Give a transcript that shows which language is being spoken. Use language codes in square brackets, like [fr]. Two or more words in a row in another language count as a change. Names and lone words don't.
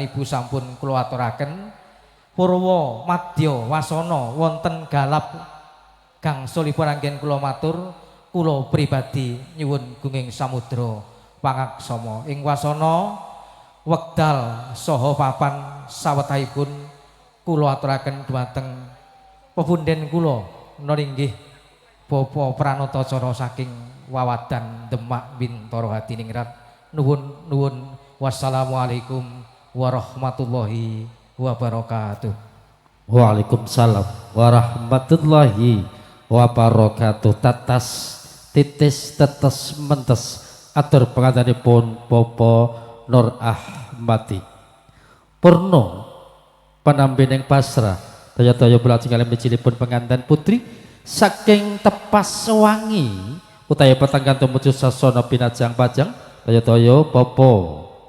[jv] Ibu sampun kula aturaken purwa madya wasana wonten galap gangsulipun anggen kula matur kula pribadi nyuwun Gunging Samudra pangaksama ing wasana wekdal saha papan sawetahipun kula aturaken dhumateng pepunden kula menawi inggih Bapak Pranatacara saking Wawadan Demak Bintoro Hadiningrat. [ar] Nuwun والسلام عليكم ورحمة الله وبركاته. وعليكم السلام ورحمة الله وبركاته. [jv] Tatas titis tetes mentes atur pengantanipun Popo Nur Ahmadi Purno penampining pasrah daya-daya belajeng kalian menjilipun pengantin putri saking Tepas Wangi utawi petanggan tumuju sasana pinajang pajang daya-daya Popo